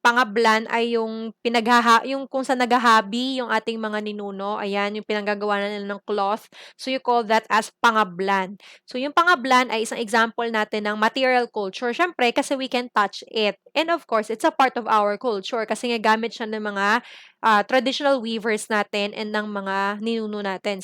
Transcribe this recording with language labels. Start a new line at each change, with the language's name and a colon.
Filipino: Pangablan ay yung yung kung saan naghahabi yung ating mga ninuno. Ayan, yung pinanggagawa na nila ng cloth.
English: So, you call that as pangablan.
Filipino: So, yung pangablan ay isang example natin ng material culture. Syempre, kasi
English: we can touch it. And of course, it's a part of our culture
Filipino: kasi nga gamit siya ng mga traditional weavers natin and ng mga ninuno natin.